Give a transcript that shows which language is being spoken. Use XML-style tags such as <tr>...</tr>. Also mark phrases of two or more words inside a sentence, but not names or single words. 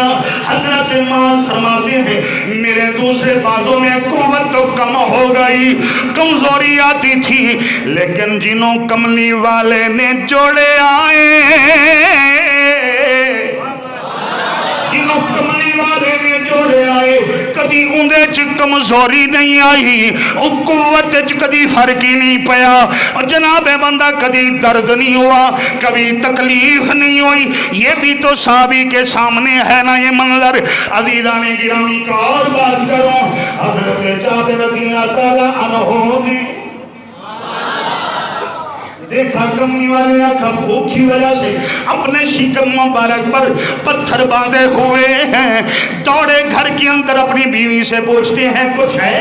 <ur>حضرت معاذ فرماتے ہیں میرے دوسرے بازو میں قوت تو کم ہو گئی، کمزوری آتی تھی، لیکن</ur> <pa>جنوں کملی والے نے جوڑے آئے، جنوں کملی والے نے جوڑے آئے، کدی اندے چ کمزوری نہیں آئی، قوت چ کدی فرق ہی نہیں پیا، اور جناب بندہ کدی درد نہیں ہوا،</pa> <ur>کبھی تکلیف نہیں ہوئی۔ یہ بھی تو صحابی کے سامنے ہے نا یہ منظر۔ عزیزان گرامی کا اور بات کروں، حضرت جابر رضی اللہ تعالیٰ عنہ نے دیکھا کملی والے آقا بھوک کی وجہ سے اپنے شکم مبارک پر پتھر باندھے ہوئے ہیں، دوڑے گھر کے اندر اپنی بیوی سے پوچھتے ہیں کچھ ہے؟</ur>